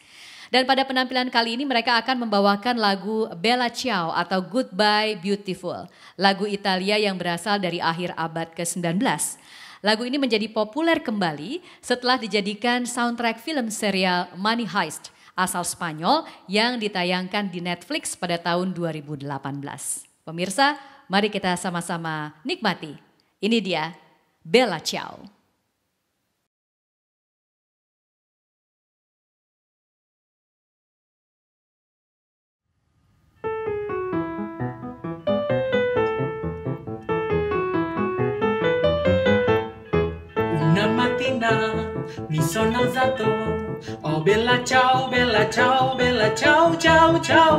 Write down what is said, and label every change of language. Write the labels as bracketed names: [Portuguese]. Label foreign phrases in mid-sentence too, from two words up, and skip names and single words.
[Indonesian] Dan pada penampilan kali ini mereka akan membawakan lagu Bella Ciao atau Goodbye Beautiful, lagu Italia yang berasal dari akhir abad ke-19. Lagu ini menjadi populer kembali setelah dijadikan soundtrack film serial Money Heist asal Spanyol yang ditayangkan di Netflix pada tahun 2018. Pemirsa, mari kita sama-sama nikmati. Ini dia Bella Ciao. [Italian] Una mattina mi sono alzato, oh bella ciao, bella ciao, bella ciao, ciao, ciao.